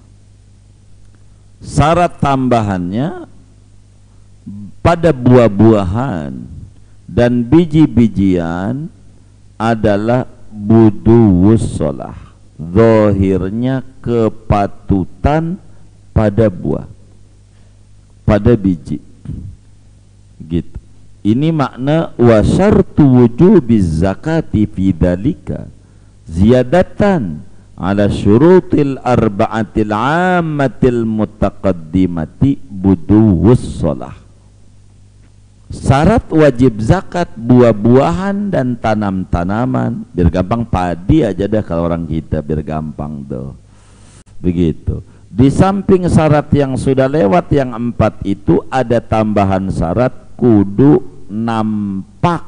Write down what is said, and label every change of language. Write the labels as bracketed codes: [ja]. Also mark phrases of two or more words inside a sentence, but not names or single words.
[id] Syarat tambahannya pada buah-buahan dan biji-bijian adalah [ar] بدو الصلاح. [id] Zahirnya kepatutan pada buah, pada biji, gitu. [ar] Ini makna وشرط وجوب الزكاة في ذلك زيادة على الشروط الأربعة العامة المتقدمة بدو الصلاح. [id] Syarat wajib zakat buah-buahan dan tanam-tanaman, biar gampang padi aja dah kalau orang kita, biar gampang tuh. Begitu. Di samping syarat yang sudah lewat yang 4 itu ada tambahan syarat kudu nampak.